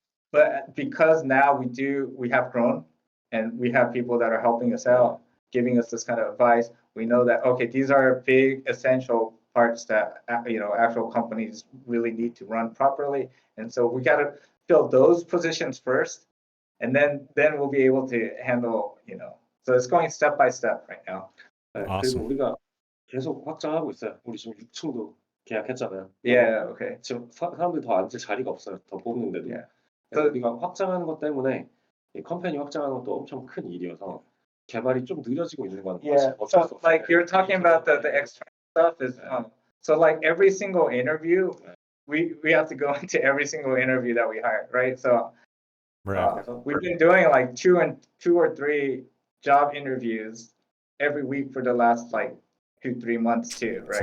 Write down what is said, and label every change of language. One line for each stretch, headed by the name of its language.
English: But because now we have grown, and we have people that are helping us out, giving us this kind of advice. We know that, okay, these are big essential parts that actual companies really need to run properly, and so we got to fill those positions first, and then we'll be able to handle. So it's going step by step right now. Awesome.
Korean: 그리고 우리가 계속 확장하고 있어요. 우리 지금 6층도 계약했잖아요.
English: Yeah, okay.
Korean: 지금 사람들이 더 앉을 자리가 없어요. 더 뽑는데도.
English: Yeah.
Korean: 그래서 우리가 확장하는 것 때문에 이 컴퍼니 확장하는 것도 엄청 큰 일이어서 개발이 좀 느려지고 있는 건
English: Yeah. So like you're talking about the external stuff is so like every single interview, we have to go into every single interview that we hire, right? So we've been doing like two or three job interviews every week for the last like 2-3 months too, right?